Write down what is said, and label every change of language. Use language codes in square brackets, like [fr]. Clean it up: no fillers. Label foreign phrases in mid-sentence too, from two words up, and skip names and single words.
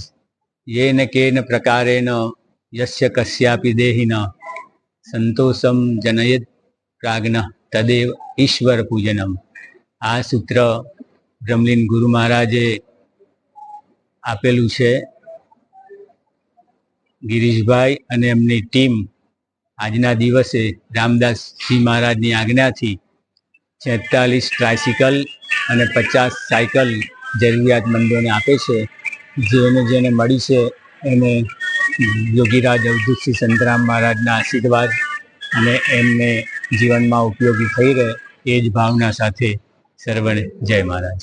[sa] ये न केन प्रकारेण यस्य कस्यापि देहिन संतोषम जनयत प्राज्ञ तदेव ईश्वर पूजनम। [gu] આ સૂત્ર બ્રહ્મલીન ગુરુ મહારાજે આપેલું છે। गिरीशभाई અને એમની ટીમ આજના દિવસે રામદાસજી મહારાજની આજ્ઞાથી 46 ટ્રાયસિકલ અને 50 સાયકલ જરૂરિયાતમંદોને આપે છે। જેને જેને મળી છે એને યોગીરાજ અવધૂતસિંહ સંતરામ મહારાજના આશીર્વાદ અને એમને જીવનમાં ઉપયોગી થઈ રહે એ જ ભાવના સાથે સર્વને જય મહારાજ।